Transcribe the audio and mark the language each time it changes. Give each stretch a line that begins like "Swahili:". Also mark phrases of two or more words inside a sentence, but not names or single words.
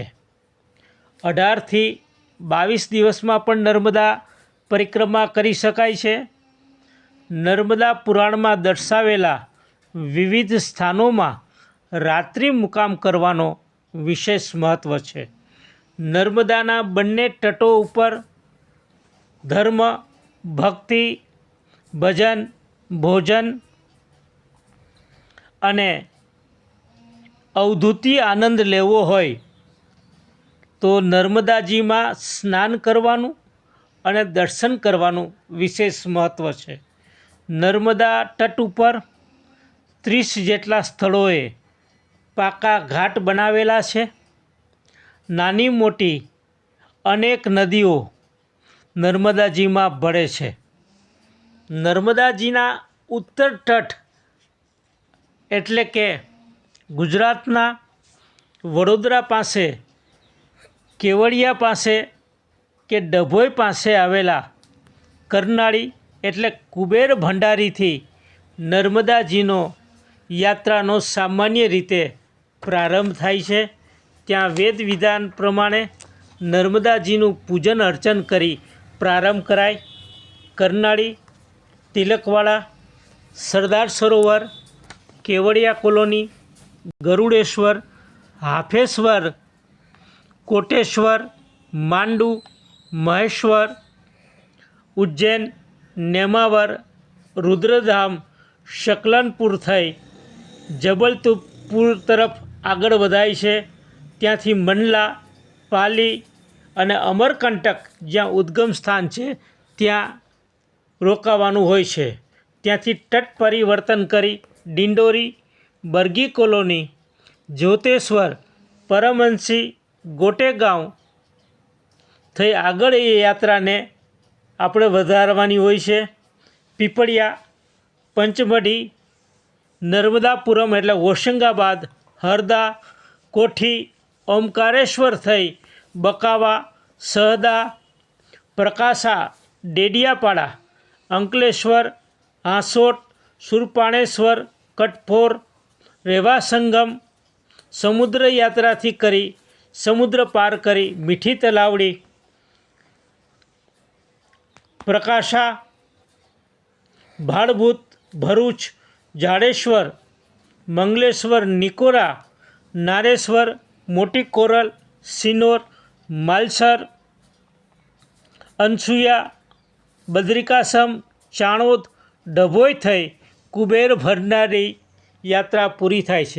Gujarati: 18 થી 22 દિવસમાં પણ નર્મદા પરિક્રમા કરી શકાય છે। નર્મદા પુરાણમાં દર્શાવેલા વિવિધ સ્થાનોમાં રાત્રિ મુકામ કરવાનો વિશેષ મહત્વ છે। નર્મદાના બંને તટો ઉપર ધર્મ, ભક્તિ, ભજન, ભોજન અને અવધૂતી આનંદ લેવો હોય તો નર્મદાજી માં સ્નાન કરવાનું અને દર્શન કરવાનું વિશેષ મહત્વ હૈ। નર્મદા તટ પર 30 જેટલા સ્થળોએ પાકા ઘાટ બનાવેલા છે। નાની મોટી અનેક નદીઓ નર્મદાજી માં ભળે છે। નર્મદાજીના ઉત્તર તટ એટલે કે ગુજરાતના વડોદરા પાસે, કેવડિયા પાસે કે ડભોઈ પાસે આવેલા કરનાળી એટલે કુબેર ભંડારી થી નર્મદાજીનો યાત્રાનો સામાન્ય રીતે પ્રારંભ થાય છે। ત્યાં વેદ વિધાન પ્રમાણે નર્મદાજીનું પૂજન અર્ચન કરી પ્રારંભ કરાય। करनाळी, तिलकवाड़ा, सरदार सरोवर, केवड़िया कॉलोनी, ગરુડેશ્વર, હાફેશ્વર, કોટેશ્વર, માંડૂ, મહેશ્વર, ઉજ્જૈન, નેમાવર, રુદ્રધામ, શકલનપુર થઈ જબલપુર તરફ આગળ વધાય છે। ત્યાંથી મંડલા, પાલી અને અમરકંટક જ્યાં ઉદ્ગમ સ્થાન હૈ ત્યાં રોકાવાનું હોય છે। ત્યાંથી તટ પરિવર્તન કરી ડિંડોરી, બરગી કૉલોની, જ્યોતેશ્વર, પરમહંસી, ગોટેગાંવ થઈ આગળ એ યાત્રાને આપણે વધારવાની હોય છે। પીપળિયા, પંચમઢી, નર્મદાપુરમ એટલે હોશંગાબાદ, હરદા, કોઠી, ઓમકારેશ્વર થઈ બકાવા, સહદા, પ્રકાશા, ડેડિયાપાડા, અંકલેશ્વર, હાંસોટ, સુરપાણેશ્વર, કટફોર, રેવાસંગમ, સમુદ્ર યાત્રાથી કરી સમુદ્ર પાર કરી મીઠી તલાવડી, પ્રકાશા, ભાડભૂત, ભરૂચ, જાડેશ્વર, મંગલેશ્વર, નિકોરા, નારેશ્વર, મોટી કોરલ, સિનોર, માલસર, અનસુયા, બદ્રિકાશ્રમ, ચાણોદ, ડભોઈ થઈ કુબેર ભરનારી યાત્રા પૂરી થાય છે.